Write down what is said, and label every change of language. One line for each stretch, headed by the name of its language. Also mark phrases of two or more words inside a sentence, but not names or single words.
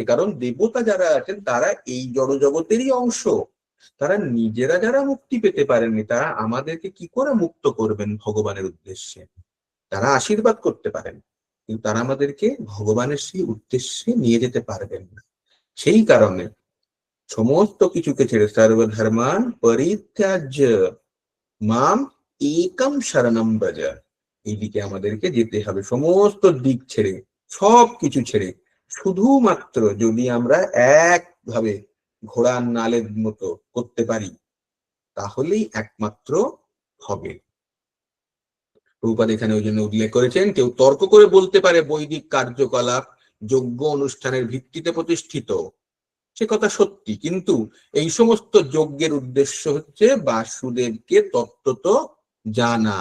Bangla: কারণ দেবতা যারা আছেন তারা এই জড় জগতেরই অংশ, তারা নিজেরা যারা মুক্তি পেতে পারেননি, তারা আমাদেরকে কি করে মুক্ত করবেন ভগবানের উদ্দেশ্যে? তারা আশীর্বাদ করতে পারেন, কিন্তু তারা আমাদেরকে ভগবানের সেই উদ্দেশ্যে নিয়ে যেতে পারবেন না। সেই কারণে সমস্ত কিছুকে ছেড়ে
Sanskrit: সর্বধর্মান পরিত্যাজ্য মাম একম শরণম ব্রজ,
Bangla: এইদিকে আমাদেরকে যেতে হবে। সমস্ত দিক ছেড়ে, সব কিছু ছেড়ে, শুধুমাত্র যদি আমরা একভাবে ঘোড়ার নালের মতো করতে পারি, তাহলেই একমাত্র হবে। প্রভুপাদ এখানে ওই জন্য উল্লেখ করেছেন, কেউ তর্ক করে বলতে পারে বৈদিক কার্যকলাপ যজ্ঞ অনুষ্ঠানের ভিত্তিতে প্রতিষ্ঠিত, সে কথা সত্যি, কিন্তু এই সমস্ত যজ্ঞের উদ্দেশ্য হচ্ছে বাসুদেবকে তত্ত্বত জানা।